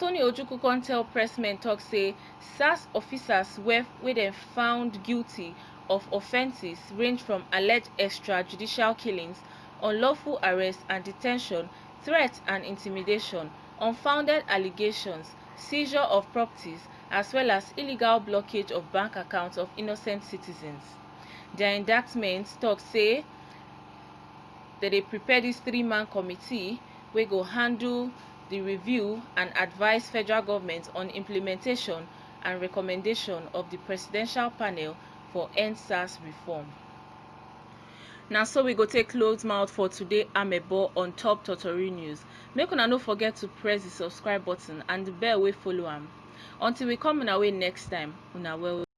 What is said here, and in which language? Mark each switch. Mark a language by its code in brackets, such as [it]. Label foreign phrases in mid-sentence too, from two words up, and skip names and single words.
[pcm] Tony Ojukwu con tell pressmen talk say SARS officers wey dem found guilty of offences range from alleged extrajudicial killings, unlawful arrest and detention, threat and intimidation, unfounded allegations, seizure of properties, as well as illegal blockage of bank accounts of innocent citizens. Their indictments talk say that they prepare this 3-man committee wey go handle the review and advise federal government on implementation and recommendation of the presidential panel for EndSARS reform. Now, so we go take close mouth for today amebo on top Totori news. Make una no forget to press the subscribe button and the bell wey follow am. Until we come on our way next time, una well.